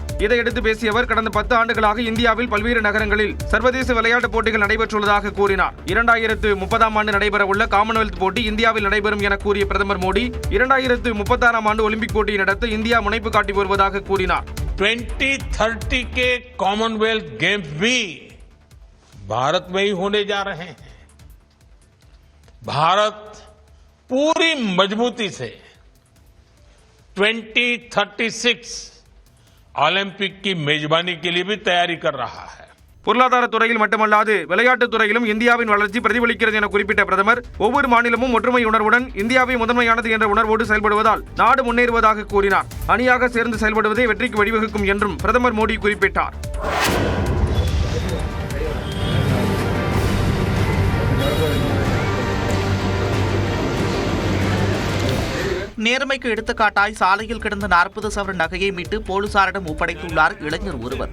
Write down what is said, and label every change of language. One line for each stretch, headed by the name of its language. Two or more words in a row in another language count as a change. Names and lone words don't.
Tamil: இதையடுத்து பேசிய அவர் கடந்த 10 ஆண்டுகளாக இந்தியாவில் பல்வேறு நகரங்களில் சர்வதேச விளையாட்டுப் போட்டிகள் நடைபெற்றுள்ளதாக கூறினார். 2030ஆம் ஆண்டு நடைபெறவுள்ள காமன்வெல்த் போட்டி இந்தியாவில் நடைபெறும் என கூறிய பிரதமர் மோடி 2036ஆம் ஆண்டு ஒலிம்பிக் போட்டியை நடத்த இந்தியா முனைப்பு காட்டி வருவதாக கூறினார்.
Hindi: 2030 के कॉमनवेल्थ गेम्स भी भारत में ही होने जा रहे हैं. भारत पूरी मजबूती से 2036 ओलंपिक की मेजबानी के लिए भी तैयारी कर रहा है.
Tamil: பொருளாதார துறையில் மட்டுமல்லாது விளையாட்டுத் துறையிலும் இந்தியாவின் வளர்ச்சி பிரதிபலிக்கிறது என குறிப்பிட்ட பிரதமர் ஒவ்வொரு மாநிலமும் ஒற்றுமை உணர்வுடன் இந்தியாவை முதன்மையானது என்ற உணர்வோடு செயல்படுவதால் நாடு முன்னேறுவதாக கூறினார். அணியாக சேர்ந்து செயல்படுவதே வெற்றிக்கு வழிவகுக்கும் என்றும் பிரதமர் மோடி குறிப்பிட்டார். நேர்மைக்கு எடுத்துக்காட்டாய் சாலையில் கிடந்த 40 சவரன் நகையை மீட்டு போலீசாரிடம் ஒப்படைத்துள்ளார் இளைஞர் ஒருவர்.